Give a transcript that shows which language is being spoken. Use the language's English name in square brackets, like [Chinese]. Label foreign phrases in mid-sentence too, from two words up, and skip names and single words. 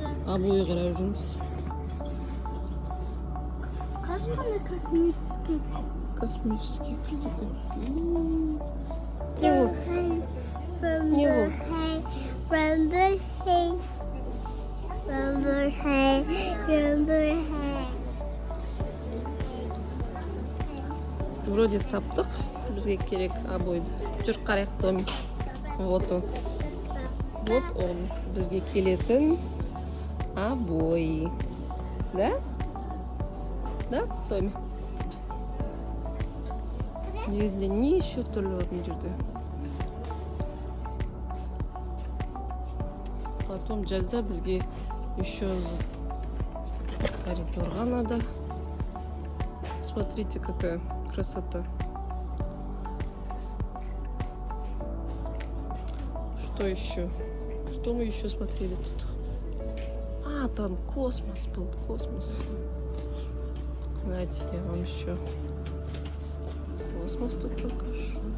[Kazakh] Обои қарап жүрміз. Қашқанда космический. [Russian] Космический какие-то. Не вот. Не вот. Вроде таптық. [Kazakh] Бізге керек обойды. Жүр қарайық, Томи. [Russian] Вот он. Вот он. [Kazakh] Бізге келетін обои. [Russian] Да? Да, Томи? [Kazakh] Негізінде неше түрлі бар мына жерде. Потом жазда бізге еще коридорға надо. [Russian] Смотрите, какая красота. Что еще? Что мы еще смотрели тут? А, там космос был, космос. Знаете, я вам еще космос тут покажу.